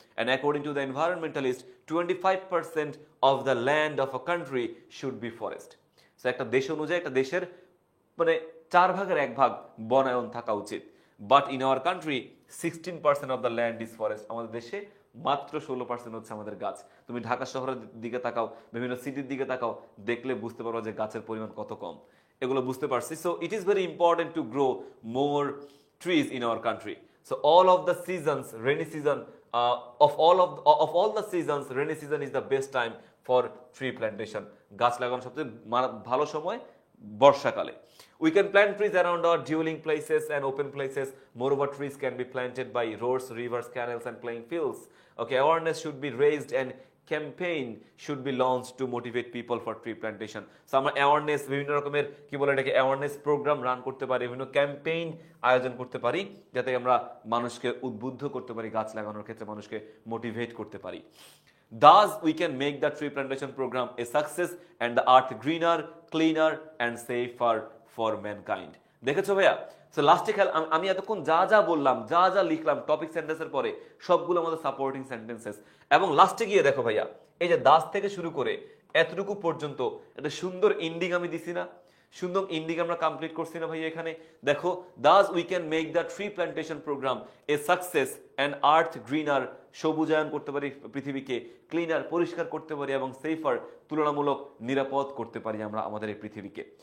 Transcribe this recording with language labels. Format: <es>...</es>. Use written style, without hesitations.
<en>And according to the environmentalist, 25% of the land of a country should be forest.</en> <bn>So একটা দেশ অনুযায়ী একটা দেশের মানে 4 ভাগের 1 ভাগ বনায়ন থাকা উচিত।</bn> <en>But in our country 16% of the land is forest.</en> <bn>আমাদের দেশে মাত্র 16% হচ্ছে আমাদের গাছ। তুমি ঢাকা শহরের দিকে তাকাও, বিভিন্ন সিটির দিকে তাকাও, দেখলে বুঝতে পারো যে গাছের পরিমাণ কত কম। এগুলো বুঝতে পারছি।</bn> <en>So it is very important to grow more trees in our country. So all of the seasons, rainy season, of all the seasons, rainy season is the best time for tree plantation.</en> <bn>গাছ লাগানোর সবচেয়ে ভালো সময় বর্ষাকালে।</bn> <en>We can plant trees around our dwelling places and open places. Moreover, trees can be planted by roads, rivers, canals, and playing fields. Okay, awareness should be raised and campaign should be launched to motivate people for tree plantation.</en> <bn>So আমরা awareness, বিভিন্ন রকমের কি বলে এটাকে awareness program run করতে পারি, বিভিন্ন campaign আয়োজন করতে পারি, যাতে আমরা মানুষকে উদ্বুদ্ধ করতে পারি, গাছ লাগানোর ক্ষেত্রে মানুষকে মোটিভেট করতে পারি।</bn> <en>Thus, we can make the tree plantation program a success and the earth greener, cleaner, and safer for mankind.</en> <bn>দেখেছো ভাইয়া? সো লাস্টে আমি এতক্ষণ যা বললাম, যা লিখলাম টপিক সেন্টেন্সের পরে সবগুলো আমাদের সাপোর্টিং সেন্টেন্সেস। এবং লাস্টে গিয়ে দেখো ভাইয়া, এই যে দাস থেকে শুরু করে এতটুকু পর্যন্ত একটা সুন্দর এন্ডিং আমি দিছি না? সুন্দর এন্ডিং আমরা কমপ্লিট করছি না ভাইয়া? এখানে দেখো,</bn> <en>thus we can make the tree plantation programme a success and earth greener,</en> <bn>সবুজায়ন করতে পারি পৃথিবীকে, ক্লিনার পরিষ্কার করতে পারি, এবং সেফার তুলনামূলক নিরাপদ করতে পারি আমরা আমাদের এই পৃথিবীকে।</bn>